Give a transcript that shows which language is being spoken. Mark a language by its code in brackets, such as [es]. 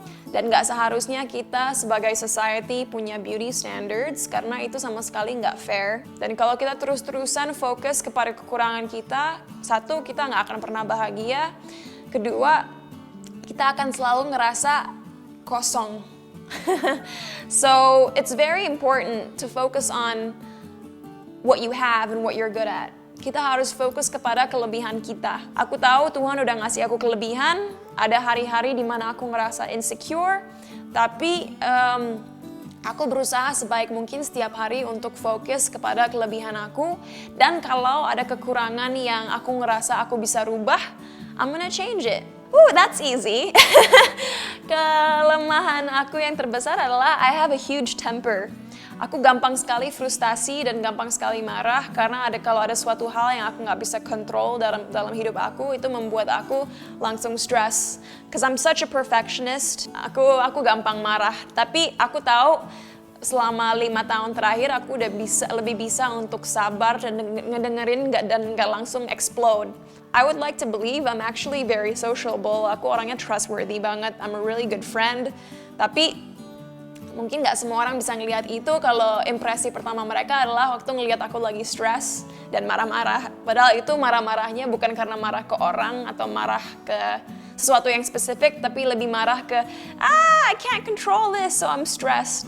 [id] Dan gak seharusnya kita sebagai society punya beauty standards karena itu sama sekali gak fair. Dan kalau kita terus-terusan fokus kepada kekurangan kita, satu, kita gak akan pernah bahagia. Kedua, kita akan selalu ngerasa kosong. [en] So, it's very important to focus on what you have and what you're good at. [id] Kita harus fokus kepada kelebihan kita. Aku tahu Tuhan udah ngasih aku kelebihan, ada hari-hari di mana aku ngerasa insecure, tapi aku berusaha sebaik mungkin setiap hari untuk fokus kepada kelebihan aku, dan kalau ada kekurangan yang aku ngerasa aku bisa rubah, [en] I'm gonna change it. That's easy. [id] Kelemahan aku yang terbesar adalah [en] I have a huge temper. [id] Aku gampang sekali frustasi dan gampang sekali marah karena kalau ada suatu hal yang aku nggak bisa kontrol dalam hidup aku, itu membuat aku langsung stres. [en] Cause I'm such a perfectionist, [id] aku gampang marah. Tapi aku tahu selama 5 tahun terakhir aku udah lebih bisa untuk sabar dan ngedengerin dan nggak langsung explode. [en] I would like to believe I'm actually very sociable. [id] Aku orangnya trustworthy banget. [en] I'm a really good friend. [id] Tapi mungkin nggak semua orang bisa ngelihat itu kalau impresi pertama mereka adalah waktu ngelihat aku lagi stres dan marah-marah. Padahal itu marah-marahnya bukan karena marah ke orang atau marah ke sesuatu yang spesifik, tapi lebih marah ke [en] I can't control this, so I'm stressed.